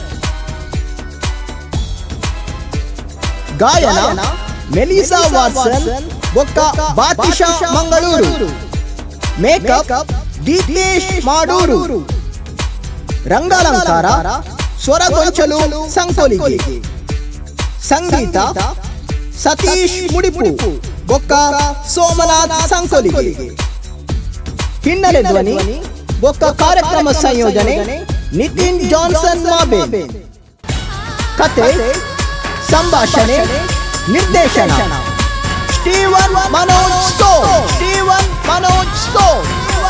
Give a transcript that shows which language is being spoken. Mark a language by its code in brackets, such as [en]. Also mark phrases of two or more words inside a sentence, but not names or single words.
[tcy] ಗಾಯನ ಮೆಲಿಸಾ ವಾಟ್ಸನ್ ಬೊಕ್ಕ ಬಾತಿಶಾ ಮಂಗಳೂರು, ಮೇಕಪ್ ದೀಪೇಶ್ ಮಾಡೂರು, ರಂಗಾಲಂಕಾರ ಸ್ವರಗೊಂಚಲು ಸಂಕೋಲಿಗೆ, ಸಂಗೀತ ಸತೀಶ್ ಮುಡಿಪು ಬೊಕ್ಕ ಸೋಮನಾಥ್ ಸಂಕೊಲಿಗೆ. ಹಿನ್ನೆಲೆ ಧ್ವನಿ ಬೊಕ್ಕ ಕಾರ್ಯಕ್ರಮ ಸಂಯೋಜನೆ ನಿತಿನ್ ಜಾನ್ಸನ್ ಮಾಬೆ. ಕತೆ ಸಂಭಾಷಣೆ ನಿರ್ದೇಶನ ಸ್ಟೀವನ್ ಮನೋಜ್ ಸ್ಟೋನ್.